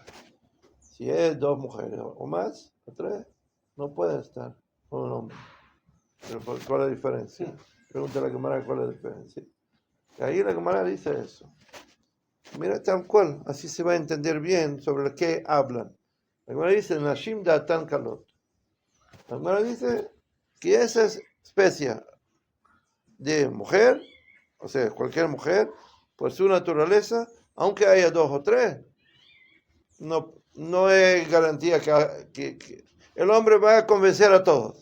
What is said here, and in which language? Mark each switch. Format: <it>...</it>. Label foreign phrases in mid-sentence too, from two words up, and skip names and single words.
<es>Si es dos mujeres o más, o tres, no pueden estar con un hombre. Pero ¿cuál es la diferencia? Pregunta a la Gemara cuál es la diferencia. Y ahí la Gemara dice eso. Mira, tal cual, así se va a entender bien sobre qué hablan. La Gemara dice,</es> <he>נשים דעתן קלות.</he> <es>La Gemara dice que esa especie de mujer, o sea, cualquier mujer, por su naturaleza, aunque haya dos o tres, no es garantía que el hombre va a convencer a todos.</es>